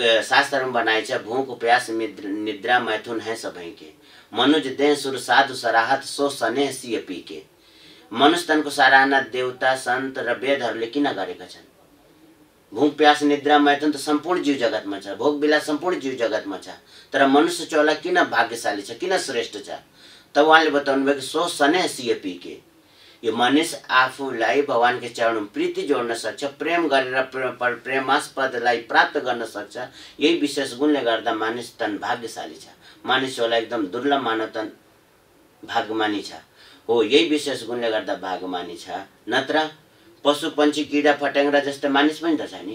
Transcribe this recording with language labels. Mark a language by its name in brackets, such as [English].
[Nepali] शास्त्रमा बनाएछ, [Awadhi] भूख प्यास निद्रा मैथुन है सबै के, मनुज देह सुर साधु सराहत सो स्नेह सिय पी के। [Nepali] मनुष्य तनको सराहना देवता सन्त र वेदहरूले किन गरेका छन्? भूख प्यास निद्रा मैथुन त सम्पूर्ण जीव जगतमा छ, भोग विलास सम्पूर्ण जीव जगतमा छ, तर मनुष्य चोला किन भाग्यशाली छ, किन श्रेष्ठ छ? तब उहाँले बताउनु भयो कि [Awadhi] सो स्नेह सिय पी के। [Nepali] यो मनुष्य आफूलाई भगवानकै चरणमा प्रीति जोड्न सक्छ, प्रेम गरेर प्रेमास्पदलाई प्राप्त गर्न सक्छ। यही विशेष गुणले गर्दा मानिस तन भाग्यशाली छ, मानिसहरूलाई एकदम दुर्लभ मानव तन भाग्यमानी छ। हो, यही विशेष गुणले गर्दा भाग्यमानी छ, नत्र पशु पन्छी किरा फट्याङ्ग्रा जस्तो मानिस पनि त छ नि।